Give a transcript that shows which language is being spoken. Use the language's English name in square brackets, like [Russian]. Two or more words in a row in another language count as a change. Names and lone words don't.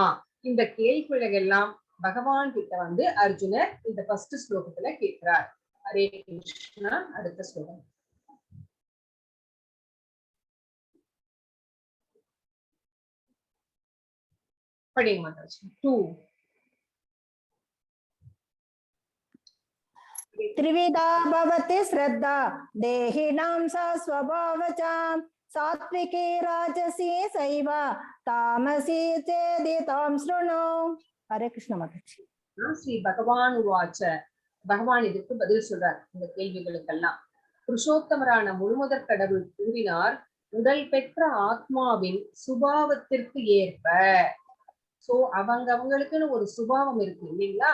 [Tamil] இந்த கேள்விகளை எல்லாம் பகவான் கிட்ட அர்ஜுனர் இந்த ஃபர்ஸ்ட் ஸ்லோகத்துல கேட்கிறார். [Sanskrit] हरे कृष्ण. [Tamil] அடுத்த ஸ்லோகம் படிங்க மாதாஜி. 2 [Sanskrit] त्रिविधा भवति श्रद्धा देहिनां सा स्वभावचां सात्विकी राजसी सैव तामसी चेदितां शृणु. हरे कृष्ण माताजी. श्री भगवान् उवाच. [Tamil] பகவான் இதுக்கு பதில் சொல்றார் இந்த கேள்விகளுக்கெல்லாம். புருஷோத்தமரான முழுமுதற் கடவுள் கூறினார், உடல் பெற்ற ஆத்மாவின் சுபாவத்திற்கு ஏற்ப. சோ அவங்களுக்குன்னு ஒரு சுபாவம் இருக்கு இல்லைங்களா?